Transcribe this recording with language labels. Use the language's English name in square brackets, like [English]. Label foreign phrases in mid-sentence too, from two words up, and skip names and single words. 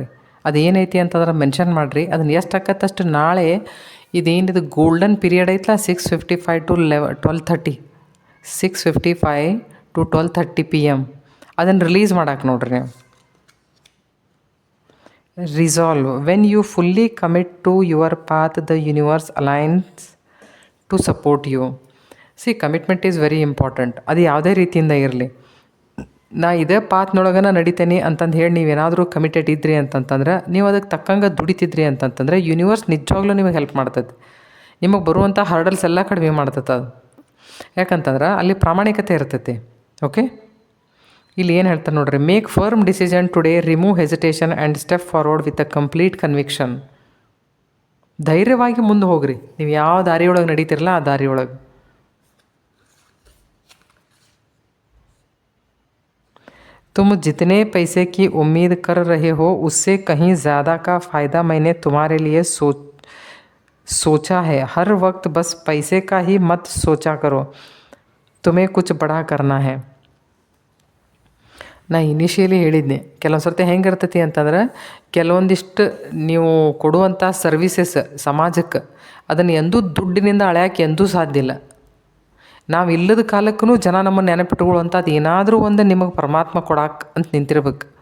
[Kannada] ಅದೇನೈತಿ ಅಂತಂದ್ರೆ ಮೆನ್ಷನ್ ಮಾಡಿರಿ. ಅದನ್ನು ಎಷ್ಟು ಆಕತ್ತೆ ಅಷ್ಟು ನಾಳೆ ಇದೇನಿದು [English] golden period [Kannada] ಐತಲ್ಲ 6:55 to 12:30 6:55 to 12:30 PM ಅದನ್ನು ರಿಲೀಸ್ ಮಾಡಕ್ಕೆ ನೋಡ್ರಿ ನೀವು. ರಿಸಾಲ್ವ್. [English] When you fully commit to your path the universe aligns to support you. See commitment is very important. [Kannada] ಅದು ಯಾವುದೇ ರೀತಿಯಿಂದ ಇರಲಿ. ನಾ ಇದೇ ಪಾತ್ನೊಳಗನ ನಡಿತೇನೆ ಅಂತಂದು ಹೇಳಿ ನೀವೇನಾದರೂ ಕಮಿಟೆಡ್ ಇದ್ರಿ ಅಂತಂತಂದ್ರೆ, ನೀವು ಅದಕ್ಕೆ ತಕ್ಕಂಗೆ ದುಡಿತಿದ್ರಿ ಅಂತಂತಂದ್ರೆ ಯೂನಿವರ್ಸ್ ನಿಜವಾಗ್ಲೂ ನಿಮಗೆ ಹೆಲ್ಪ್ ಮಾಡ್ತದೆ. ನಿಮಗೆ ಬರುವಂಥ ಹರ್ಡಲ್ಸ್ ಎಲ್ಲ ಕಡಿಮೆ ಮಾಡ್ತದೆ ಅದು. ಯಾಕಂತಂದ್ರೆ ಅಲ್ಲಿ ಪ್ರಾಮಾಣಿಕತೆ ಇರ್ತೈತಿ. ಓಕೆ, ಇಲ್ಲಿ ಏನು ಹೇಳ್ತಾರೆ ನೋಡ್ರಿ, [English] make firm decision today, remove hesitation and step forward with a complete conviction. [Kannada] ಧೈರ್ಯವಾಗಿ ಮುಂದೆ ಹೋಗ್ರಿ. ನೀವು ಯಾವ ದಾರಿಯೊಳಗೆ ನಡೀತಿರಲ್ಲ ಆ ದಾರಿಯೊಳಗೆ. [Hindi] तुम जितने पैसे की उम्मीद कर रहे हो उससे कहीं ज़्यादा का फ़ायदा मैंने तुम्हारे लिए सोचा है. हर वक्त बस पैसे का ही मत सोचा करो, तुम्हें कुछ बड़ा करना है. [Kannada] ನಾ ಇನಿಷಿಯಲಿ ಹೇಳಿದ್ದೆ, ಕೆಲವೊಂದು ಸರ್ತಿ ಹೆಂಗಿರ್ತೈತಿ ಅಂತಂದ್ರೆ, ಕೆಲವೊಂದಿಷ್ಟು ನೀವು ಕೊಡುವಂಥ ಸರ್ವೀಸಸ್ ಸಮಾಜಕ್ಕೆ ಅದನ್ನು ಎಂದೂ ದುಡ್ಡಿನಿಂದ ಅಳೆಯೋಕೆ ಎಂದೂ ಸಾಧ್ಯ ಇಲ್ಲ. ನಾವು ಇಲ್ಲದ ಕಾಲಕ್ಕೂ ಜನ ನಮ್ಮನ್ನು ನೆನಪಿಟ್ಕೊಳ್ಳುವಂಥದ್ದು ಏನಾದರೂ ಒಂದು ನಿಮಗೆ ಪರಮಾತ್ಮ ಕೊಡಾಕ್ ಅಂತ ನಿಂತಿರ್ಬೇಕು.